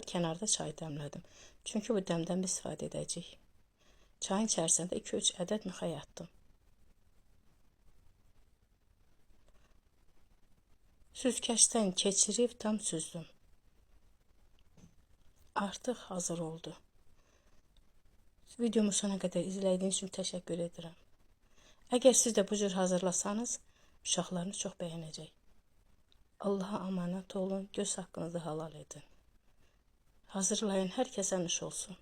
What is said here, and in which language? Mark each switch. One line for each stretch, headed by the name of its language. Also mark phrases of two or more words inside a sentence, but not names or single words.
Azerbaijani: Kənarda çay dəmlədim. Çünki bu dəmdən biz istifadə edəcəyik. Çayın içərisində 2-3 ədəd mixək atdım. Süzgəcdən keçirib tam süzdüm. Artıq hazır oldu.
Turkish: Videomu sona kadar izlediğiniz için teşekkür ederim. Eğer siz de
Azerbaijani: bu cür hazırlasanız uşaqlarınız çox bəyənəcək.
Turkish: Allah'a emanet olun.
Azerbaijani: Göz haqqınızı halal edin. Hazırlayın. Hər kəsə nuş olsun.